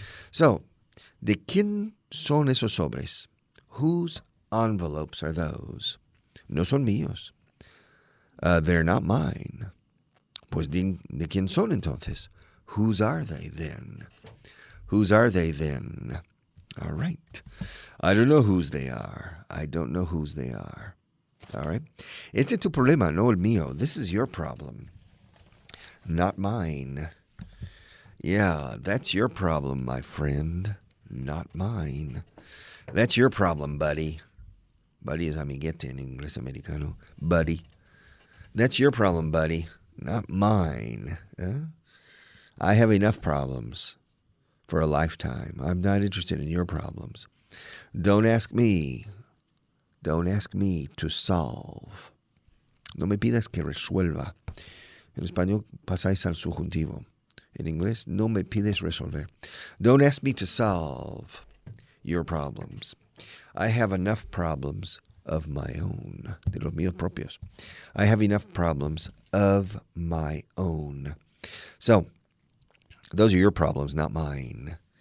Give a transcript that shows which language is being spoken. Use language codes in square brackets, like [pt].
[es] So, ¿de quién son esos sobres? [en] Whose envelopes are those? [es] No son míos. [en] They're not mine. [es] Pues ¿de quién son entonces? [en] Whose are they then? Whose are they then? All right. I don't know whose they are. I don't know whose they are. All right. [es] Este es tu problema, no el mío. [en] This is your problem. not mine. Yeah, that's your problem, my friend, not mine. That's your problem, buddy. [es] Buddy es amiguete en inglés americano. [en] Buddy. That's your problem, buddy, not mine. I have enough problems for a lifetime. I'm not interested in your problems. Don't ask me. Don't ask me to solve. [es] No me pidas que resuelva. En español pasáis al subjuntivo. En inglés, no me pides resolver. [en] Don't ask me to solve your problems. I have enough problems of my own, [es] de los míos propios. [en] I have enough problems of my own. So, those are your problems, not mine.